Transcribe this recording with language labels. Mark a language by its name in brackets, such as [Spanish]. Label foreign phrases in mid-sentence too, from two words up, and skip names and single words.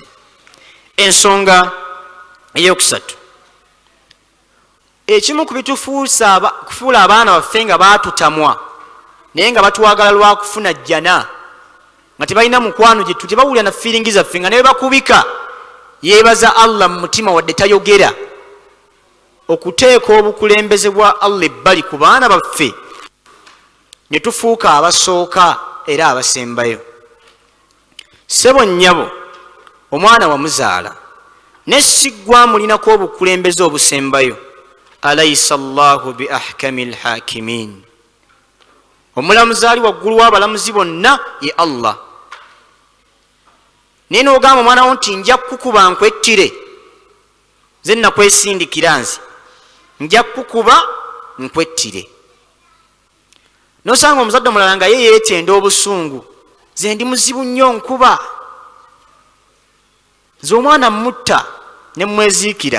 [Ganda] Ensonga eyokusatu, ekimu ku bitufuusa kufuula abaana baffe nga baatutamwa naye nga batwagala lwa kufuna jjana, nga tebalina mukwano gye tebawulira na fiiringi zaffe, nga naye bakubika yeebaza Allah mu mutima wadde tayogera, okuteeka obukulembeze bwa Allah ebbali ku baana baffe ne tufuuka abasooka era abasembayo. Ssebo nnyabo, omwana wamuzaala ne siggwa mulinako obukulembeze obusembayo. [Arabic] أليس الله بأحكم الحاكمين, [Ganda] omulamuzi ali waggulu w'abalamuzi bonna ye Allah. Naye n'ogamba omwana wo nti nja kukuba nkwettire, nze nakwesindikira nze nja kukuba nkwettire. Nosanga omuzadde omulala nga ye yeetenda obusungu, nze ndi muzibu nnyo nkuba, nze omwana mutta ne mweziikira.